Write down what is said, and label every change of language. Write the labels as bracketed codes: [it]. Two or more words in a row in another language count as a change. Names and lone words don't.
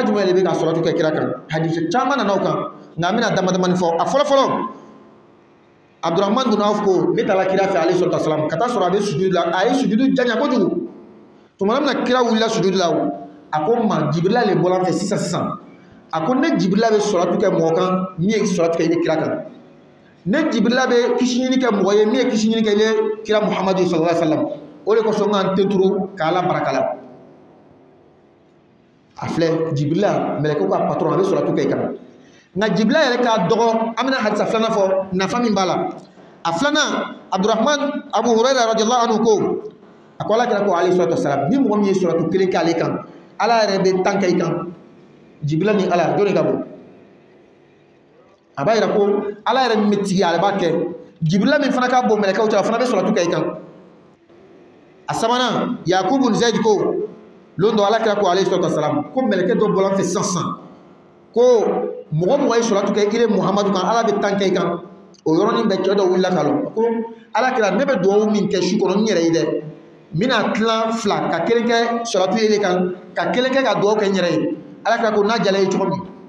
[bm] jumɛn de bɛ ka salatu kɛ kira kan hadisi caman nana o kan nka an bɛna dama damani fɔ a fɔlɔ-fɔlɔ abdurahman bin awf ko ne taara kira fɛ [ar] عليه الصلاة والسلام [bm] ka taa sɔrɔ a bɛ sujudu la a ye sujudu janya kojugu tuma min na kira wulila sujudu la a ko ma jibirila le bɔra an fɛ sisan a ko ne jibirila bɛ salatu kɛ mɔgɔ kan min ye salatu kɛ i ni kira kan ne jibirila bɛ kisi ɲini kɛ mɔgɔ ye min ye kisi ɲini kɛ i ni kira muhamadu [ar] صلى الله عليه وسلم [bm] o de kosɔn n ka n tenturu k'ala baraka la a filɛ jibirila mɛlɛkɛw ka patron a bɛ salatu kɛ i kan nka jibirila yɛrɛ k'a dɔgɔ an bɛna hadisa filanan fɔ nafa min b'a la a filanan abdurahman abu hurayra [ar] رضي الله عنه [bm] ko a ko ala kira ko [ar] عليه الصلاة والسلام [bm] ni mɔgɔ min ye salatu kelen kɛ ale kan ala yɛrɛ bɛ tan kɛ i kan jibirila ni ala jɔnni ka bon a b'a yira ko ala yɛrɛ min bɛ tigi ale b'a kɛ jibirila min fana ka bon mɛlɛkɛw cɛ a fana bɛ salatu kɛ i kan a sabanan yakubu ni zayid ko lon dɔ ala kira ko [ar] عليه الصلاة والسلام [bm] ko mɛlɛkɛ dɔ bɔra an fɛ sisan ko mɔgɔ ye salatu kɛ ire muhamadu kan ala bɛ tan kɛ i kan o yɔrɔnin bɛɛ cɛ dɔ wulila ka lɔ ko ala kira ne bɛ dugawu min kɛ su kɔnɔ n yɛrɛ ye dɛ n bɛna tilan fila ka kelen kɛ salatu ye kan ka kelen kɛ ka dugawu kɛ n yɛrɛ ye ala kira ko n'a jala ye cogo min